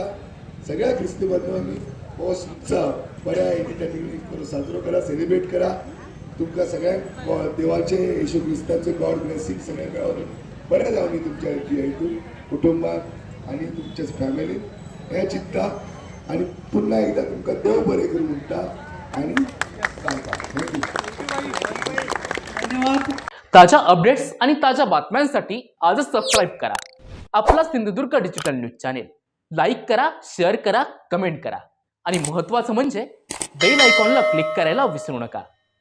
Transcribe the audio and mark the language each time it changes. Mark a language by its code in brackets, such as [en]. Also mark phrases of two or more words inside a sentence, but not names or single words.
[kok] सगळ्या ख्रिस्ती बांधवांनी हो उत्सव बऱ्या एंटरटेनिंग करून साजरो करा, सेलिब्रेट करा। तुमकां सगळ्यांक देवाचे येशू क्रिस्तांचे [en] God blessing [kok] सगळ्यांक मेळून बरें जावं न्ही तुमच्या हितून कुटुंबात आणि तुमच्या फॅमिलीन, हें चिंतता आणि पुन्हा एकदा तुमकां देव बरें करूं म्हणटा आणि धन्यवाद। [mr] ताज्या अपडेट्स आणि ताज्या बातम्यांसाठी आजच सबस्क्राईब करा आपला सिंधुदुर्ग डिजिटल न्यूज चॅनेल। लाईक करा, शेअर करा, कमेंट करा आणि महत्त्वाचं म्हणजे बेल आयकॉनला क्लिक करायला विसरू नका।